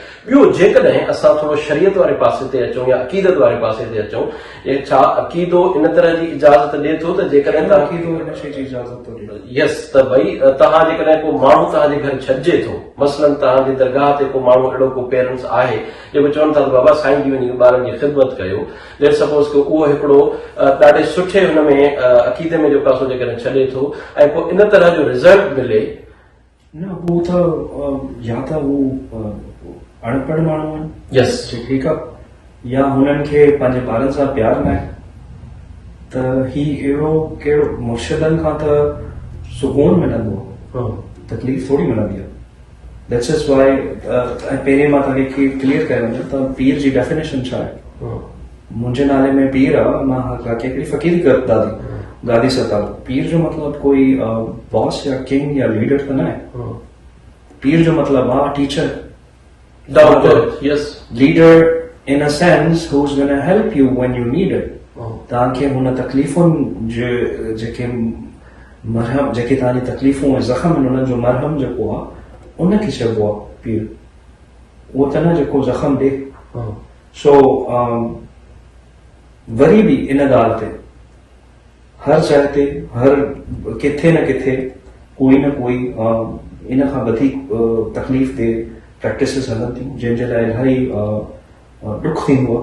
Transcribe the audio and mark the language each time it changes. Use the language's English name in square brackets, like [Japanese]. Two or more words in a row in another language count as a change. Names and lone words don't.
[Sindhi] ॿियो, जेकॾहिं असां थोरो शरीयत वारे पासे ते अचूं या अक़ीदत वारे पासे ते अचूं, छा अक़ीदो इन तरह जी इजाज़त ॾिए थो त जेकॾहिं यस, त भई तव्हां जेकॾहिं को माण्हू तव्हांजे घर छॾिजे थो, मसलन तव्हांजी दरगाह ते को माण्हू अहिड़ो को पेरेंट्स आहे जेको चवनि था त बाबा साईं जी वञी ॿारनि जी ख़िदमत कयो, [English] let suppose [Sindhi] कि उहो हिकिड़ो ॾाढे सुठे हुन में अक़ीदे में जेको आहे सो जेकॾहिं छॾे थो ऐं पोइ इन तरह जो रिज़ल्ट मिले न, वो त या त वो अनपढ़ माण्हू आहिनि, यस ठीकु आहे, या हुननि खे पंहिंजे ॿारनि सां प्यार न आहे, त ही अहिड़ो कहिड़ो मुर्शिदनि खां त सुकून मिलंदो आहे, तकलीफ़ थोरी मिलंदी आहे। [English] that's is why [Sindhi] पहिरें मां तव्हांखे क्लियर कयो वञे त पीर जी डेफिनेशन छा आहे। मुंहिंजे नाले में पीर आहे, मां हिकिड़ी फ़क़ीरी गादी सरकार। पीर जो मतिलबु कोई बॉस या किंग या लीडर त न आहे। पीर जो मतिलबु आहे [English] teacher, leader in a sense who is gonna help you when you need it. [Sindhi] तव्हांखे हुन तकलीफ़ुनि जेके मरहम, जेके तव्हांजी तकलीफ़ूं ऐं ज़ख़्म आहिनि, उन्हनि जो मरहम जेको आहे उनखे चइबो आहे पीर। उहो त न जेको ज़ख़्म ॾे। सो वरी बि इन ॻाल्हि ते हर जाइ ते, हर किथे न किथे कोई न कोई इन खां वधीक तकलीफ़ ते प्रैक्टिसिस हलनि थियूं, जंहिंजे लाइ इलाही ॾुख थींदो आहे।